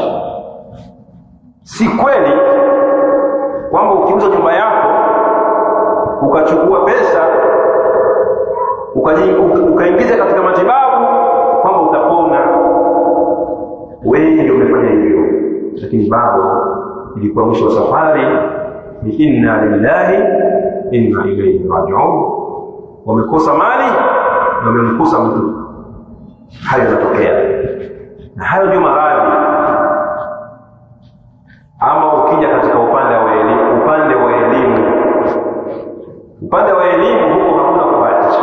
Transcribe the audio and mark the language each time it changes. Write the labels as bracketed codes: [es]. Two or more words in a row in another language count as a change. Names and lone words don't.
[sw] Si kweli kwamba ukiuza nyumba yako ukachukua pesa ukaingiza katika matibabu kwamba utapona. Wewe ndio umefanya hivyo, lakini bado ilikuwa mwisho wa safari ni [ar] إنا لله وإنا إليه راجعون. [sw] Wamekosa mali na wamemkosa mtu. Hayo yanatokea, na hayo ndio maradhi. Ama ukija katika upande wa elimu, upande wa elimu huko hakuna kubahatisha.